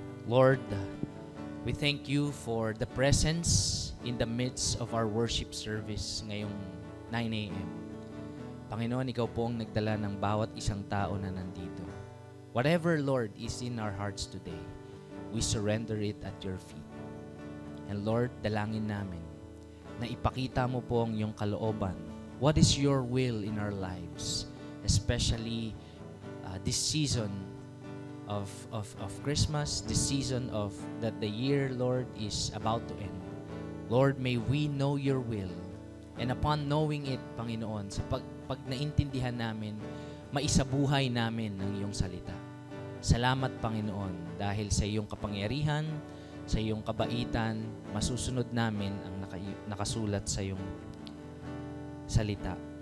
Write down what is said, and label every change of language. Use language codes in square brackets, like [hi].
[en] Lord, we thank you for the presence in the midst of our worship service [tl] ngayong 9 a.m. Panginoon, ikaw po ang nagdala ng bawat isang tao na nandito. [en] Whatever, Lord, is in our hearts today, we surrender it at your feet. [tl] And Lord, dalangin namin na ipakita mo po ang iyong kalooban. [en] What is your will in our lives? Especially this season of Christmas, this season of that the year, Lord, is about to end. Lord, may we know your will. And upon knowing it, [tl] Panginoon, sa pag naintindihan namin, maisabuhay namin ang iyong salita. Salamat, Panginoon, dahil sa iyong kapangyarihan, sa iyong kabaitan, masusunod namin ang nakasulat sa iyong salita.